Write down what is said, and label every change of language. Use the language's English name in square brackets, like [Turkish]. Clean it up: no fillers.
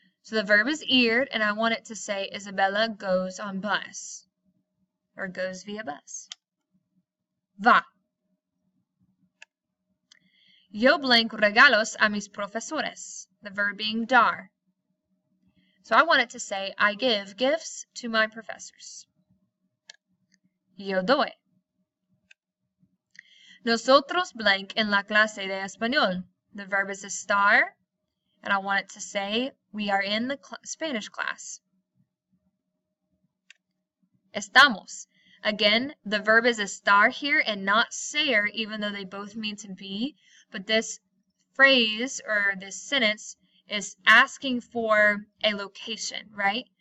[English] So the verb is ir, and I want it to say Isabella goes on bus, or goes via bus. Va. [Spanish] Yo blank regalos a mis profesores, [English] the verb being [Spanish] dar. [English] So I want it to say, I give gifts to my professors. [Spanish] Yo doy. Nosotros blank en la clase de español. [English] The verb is estar, and I want it to say, we are in the Spanish class. Estamos. Again, the verb is estar here and not ser, even though they both mean to be. But this phrase or this sentence is asking for a location, right?